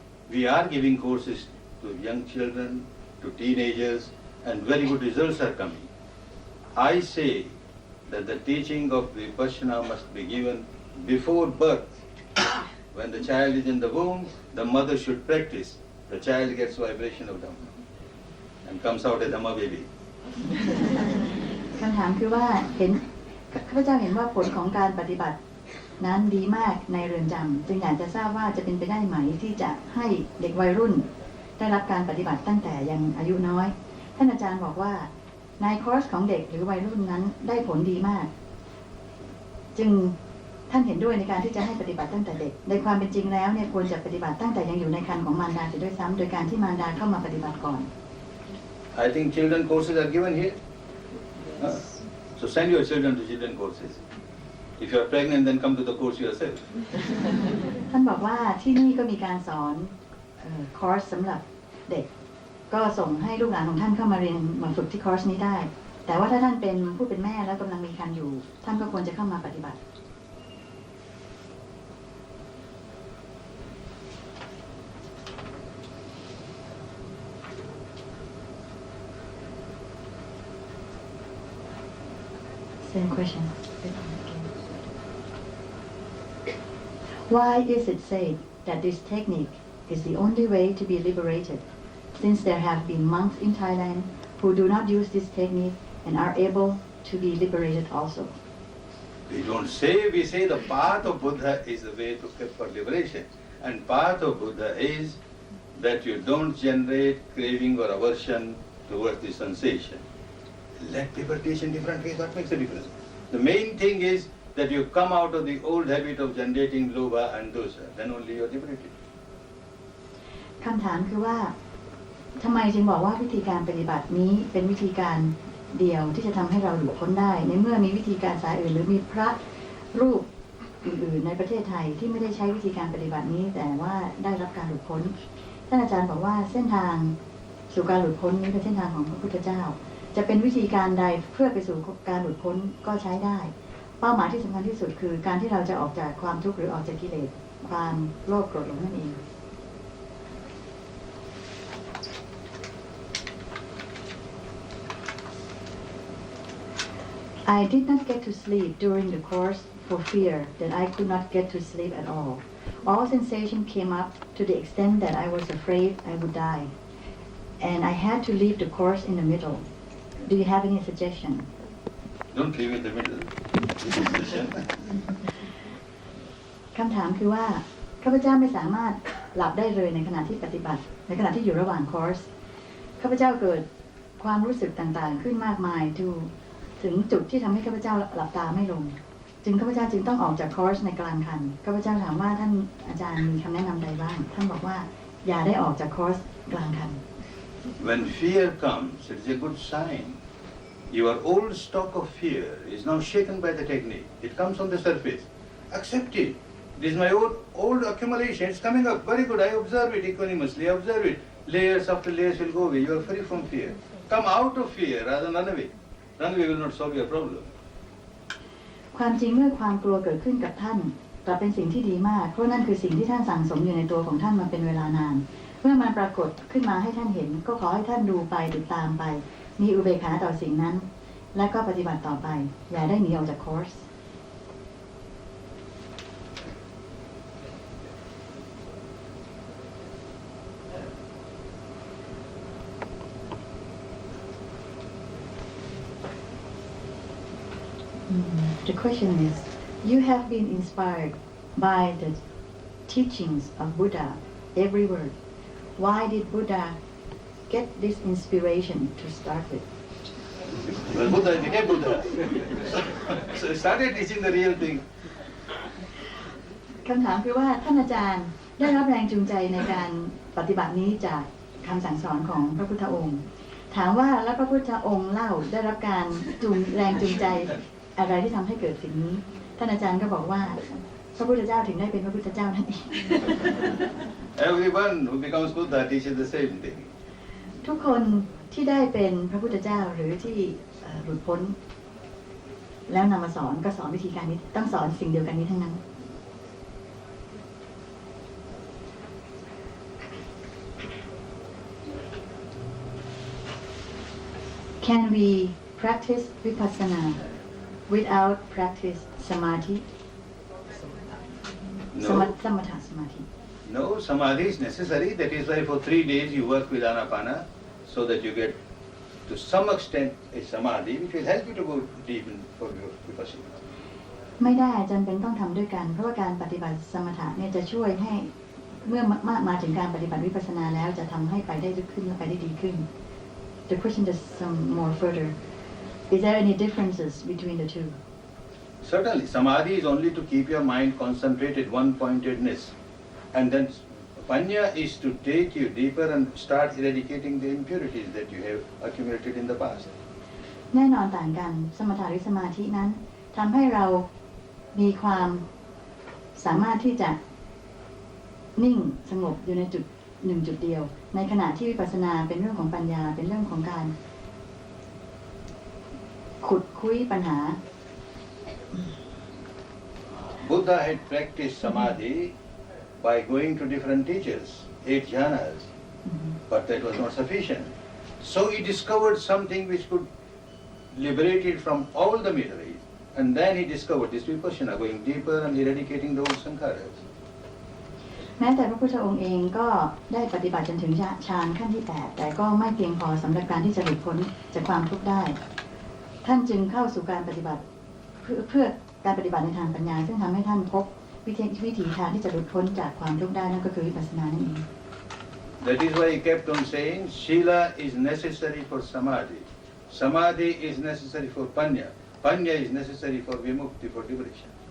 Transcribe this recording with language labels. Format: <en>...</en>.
<en>We are giving courses to young children, to teenagers, and very good results are coming. I say that the teaching of Vipassana must be given before birth. When the child is in the womb, the mother should practice. The child gets vibration of Dhamma and comes out a Dhamma baby.</en> <th>คำถามคือว่าข้าพเจ้าเห็นว่าผลของการปฏิบัตินั้นดีมากในเรือนจำจึงอยากจะทราบว่าจะเป็นไปได้ไหมที่จะให้เด็กวัยรุ่นได้รับการปฏิบัติตั้งแต่ยังอายุน้อยท่านอาจารย์บอกว่าในคอร์สของเด็กหรือวัยรุ่นนั้นได้ผลดีมากจึงท่านเห็นด้วยในการที่จะให้ปฏิบัติตั้งแต่เด็กในความเป็นจริงแล้วเนี่ยควรจะปฏิบัติตั้งแต่ยังอยู่ในครรภ์ของมารดาเสียด้วยซ้ำโดยการที่มารดาเข้ามาปฏิบัติก่อน</th> <en>I think children courses are given here. So send your children to children courses. If you are pregnant, then come to the course yourself.</en> <th>ท่านบอกว่าที่นี่ก็มีการสอนคอร์สสำหรับเด็กก็ส่งให้ลูกหลานของท่านเข้ามาเรียนมาฝึกที่คอร์สนี้ได้แต่ว่าถ้าท่านเป็นผู้เป็นแม่แล้วกำลังมีครรภ์อยู่ท่านก็ควรจะเข้ามาปฏิบัติ</th> <en>Same question. Why is it said that this technique is the only way to be liberated, since there have been monks in Thailand who do not use this technique and are able to be liberated also? We don't say, we say the path of Buddha is the way for liberation. And path of Buddha is that you don't generate craving or aversion towards the sensation. Let people teach in different ways, what makes a difference? The main thing is that you come out of the old habit of generating lobha and dosa, then only you are liberated.</en> <th>คำถามคือว่าทำไมจึงบอกว่าวิธีการปฏิบัตินี้เป็นวิธีการเดียวที่จะทำให้เราหลุดพ้นได้ในเมื่อมีวิธีการสายอื่นหรือมีพระรูปอื่นๆในประเทศไทยที่ไม่ได้ใช้วิธีการปฏิบัตินี้แต่ว่าได้รับการหลุดพ้นท่านอาจารย์บอกว่าเส้นทาง สู่การหลุดพ้นนี้เป็นเส้นทางของพระพุทธเจ้าจะเป็นวิธีการใดเพื่อไปสู่การหลุดพ้นก็ใช้ได้เป้าหมายที่สำคัญที่สุดคือการที่เราจะออกจากความทุกข์หรือออกจากกิเลสความโลภโกรธหลงนั่นเอง</th> <en>I did not get to sleep during the course for fear that I could not get to sleep at all. All sensation came up to the extent that I was afraid I would die. And I had to leave the course in the middle. Do you have any suggestion? Don't leave in the middle.</en> <th>คำถามคือว่าข้าพเจ้าไม่สามารถหลับได้เลยในขณะที่ปฏิบัติในขณะที่อยู่ระหว่างคอร์สข้าพเจ้าเกิดความรู้สึกต่างๆขึ้นมากมายถึงจุดที่ทำให้ข้าพเจ้าหลับตาไม่ลงจึงข้าพเจ้าจึงต้องออกจากคอร์สในกลางคันข้าพเจ้าถามว่าท่านอาจารย์มีคำแนะนำใดบ้างท่านบอกว่าอย่าได้ออกจากคอร์สกลางคัน</th> <en>When fear comes, it is a good sign. Your old stock of fear is now shaken by the technique. It comes on the surface. Accept it. This is my old accumulation. It's coming up. Very good. I observe it equanimously. I observe it. Layers after layers will go away. You are free from fear. Come out of fear rather than run away. Run away will not solve your problem.</en> <th>ความจริงเมื่อความกลัวเกิดขึ้นกับท่านกลับเป็นสิ่งที่ดีมากเพราะนั่นคือสิ่งที่ท่านสั่งสมอยู่ในตัวของท่านมาเป็นเวลานาน เมื่อมันปรากฏขึ้นมาให้ท่านเห็นก็ขอให้ท่านดูไปติดตามไปมีอุเบกขาต่อสิ่งนั้น และก็ปฏิบัติต่อไปอย่าได้หนีออกจากคอร์ส</th> <en>The question is, you have been inspired by the teachings of Buddha, every word. Why did Buddha get this inspiration to start with? Well, Buddha became Buddha. So he started teaching the real thing.</en> <th>คำถามคือว่าท่านอาจารย์ได้รับแรงจูงใจในการปฏิบัตินี้จากคำสั่งสอนของพระพุทธองค์ ถามว่าแล้วพระพุทธองค์เล่าได้รับการแรงจูงใจอะไรที่ทำให้เกิดสิ่งนี้ท่านอาจารย์ก็บอกว่าพระพุทธเจ้าถึงได้เป็นพระพุทธเจ้านั่นเอง</th> <en>Everyone who becomes Buddha teaches the same thing.</en> <th>ทุกคนที่ได้เป็นพระพุทธเจ้าหรือที่หลุดพ้นแล้วนำมาสอนก็สอนวิธีการนี้ต้องสอนสิ่งเดียวกันนี้ทั้งนั้น</th> <en>Can we practice vipassana without practice samadhi? No. Samatha samadhi. No, samadhi is necessary. That is why for 3 days you work with anapana so that you get to some extent a samadhi which will help you to go deep in for your vipassana.</en> <th>ไม่ได้จำเป็นต้องทำด้วยกันเพราะว่าการปฏิบัติสมถะเนี่ยจะช่วยให้เมื่อมาถึงการปฏิบัติวิปัสสนาแล้วจะทำให้ไปได้ลึกขึ้นและไปได้ดีขึ้น</th> <en>The question is some more further. Is there any differences between the two? Certainly, samadhi is only to keep your mind concentrated, one-pointedness, and then panya is to take you deeper and start eradicating the impurities that you have accumulated in the past.</en> <th>แน่นอนต่างกันสมถะหรือสมาธินั้นทำให้เรามีความสามารถที่จะนิ่งสงบอยู่ในจุดหนึ่งจุดเดียวในขณะที่วิปัสสนาเป็นเรื่องของปัญญาเป็นเรื่องของการขุดคุ้ยปัญหา</th> <en>Buddha had practiced samadhi by going to different teachers, 8 jhanas, but that was not sufficient. So he discovered something which could liberate it from all the miseries, and then he discovered this vipassana, going deeper and eradicating the old sankharas.</en> <th>แม้แต่พระพุทธองค์เองก็ได้ปฏิบัติจนถึงฌานขั้นที่ 8แต่ก็ไม่เพียงพอสำหรับการที่จะหลุดพ้นจากความทุกข์ได้ท่านจึงเข้าสู่การปฏิบัติเพื่อการปฏิบัติในทางปัญญาซึ่งทำให้ท่านพบวิถีทางที่จะหลุดพ้นจากความทุกข์ได้นั่นก็คือวิปัสสนานั่นเอง</th> <en>That is why he kept on saying, Shila is necessary for samadhi. Samadhi is necessary for panya. Panya is necessary for vimukti, for liberation.</en>